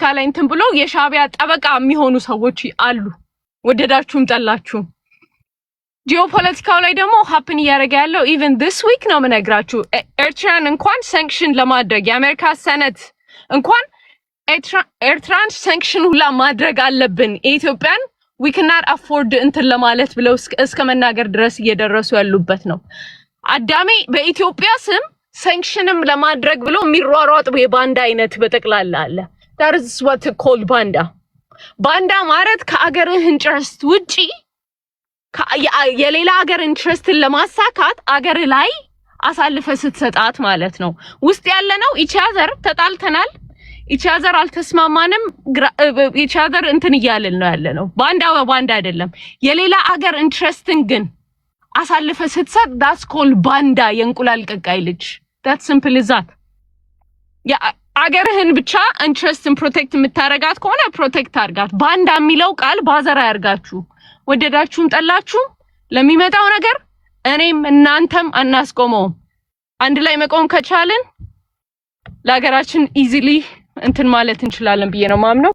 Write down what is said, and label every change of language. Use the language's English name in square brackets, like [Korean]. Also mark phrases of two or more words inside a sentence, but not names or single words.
[Amharic] ላይ እንትን ብሎ የሻቢያ ጠበቃ የሚሆኑ ሰዎች አሉ። ወደዳችሁም ጠላችሁ ጂኦፖለቲካው ላይ ደግሞ ሀፕን እያደረገ ያለው [English] even this week [Amharic] ነው የምነግራችሁ። ኤርትራን እንኳን ሳንክሽን ለማድረግ የአሜሪካ ሰነት እንኳን ኤርትራን ሳንክሽን ሁላ ማድረግ አለብን የኢትዮጵያን [English] we cannot afford [Amharic] እንትን ለማለት ብለው እስከ መናገር ድረስ እየደረሱ ያሉበት ነው። አዳሜ በኢትዮጵያ ስም ሳንክሽንም ለማድረግ ብሎ የሚሯሯጥ የባንዳ አይነት በጠቅላላ አለ። [English] that is what called [Amharic] ባንዳ ማለት ከአገርህ ኢንትረስት ውጪ የሌላ ሀገር ኢንትረስትን ለማሳካት አገር ላይ አሳልፈ ስትሰጣት ማለት ነው። ውስጥ ያለነው ኢቻዘር ተጣልተናል፣ ኢቻዘር አልተስማማንም፣ ኢቻዘር እንትን እያልን ነው ያለነው። ባንዳ በባንዳ አይደለም። የሌላ ሀገር ኢንትረስትን ግን አሳልፈ ስትሰጥ [English] that's called [Amharic] ባንዳ፣ የእንቁላል ቀቃይ ልጅ። [English] that simple is that [Amharic] አገርህን ብቻ ኢንትረስትን ፕሮቴክት የምታረጋት ከሆነ ፕሮቴክት አርጋት። ባንዳ የሚለው ቃል ባዘራ ያርጋችሁ። ወደዳችሁም ጠላችሁ ለሚመጣው ነገር እኔም እናንተም አናስቆመውም። አንድ ላይ መቆም ከቻልን ለሀገራችን ኢዚሊ እንትን ማለት እንችላለን ብዬ ነው ማምነው።